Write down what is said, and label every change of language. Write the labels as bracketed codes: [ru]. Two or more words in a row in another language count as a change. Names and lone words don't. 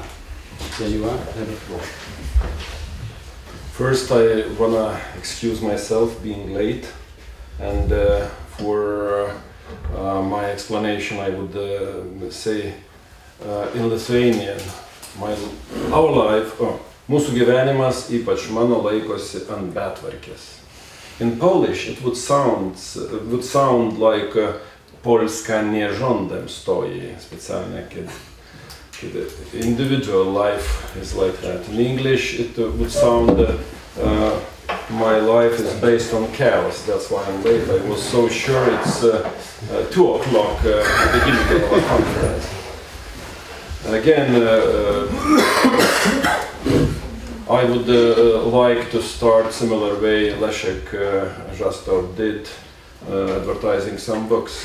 [en] There you are, have the floor. First, I want to excuse myself being late, and for my explanation I would say in Lithuanian, our life, [lt] mūsų gyvenimas, ypač mano, laikosi ant betvarkės. [en] In Polish it would sound like [pl] Polska nie rządem stoi, specjalnie kiedy [en] individual life is like that. In English it would sound my life is based on chaos. That's why I'm late. I was so sure it's 2 o'clock at the beginning of our conference. Again, I would like to start similar way Leszek Żastor did, advertising some books.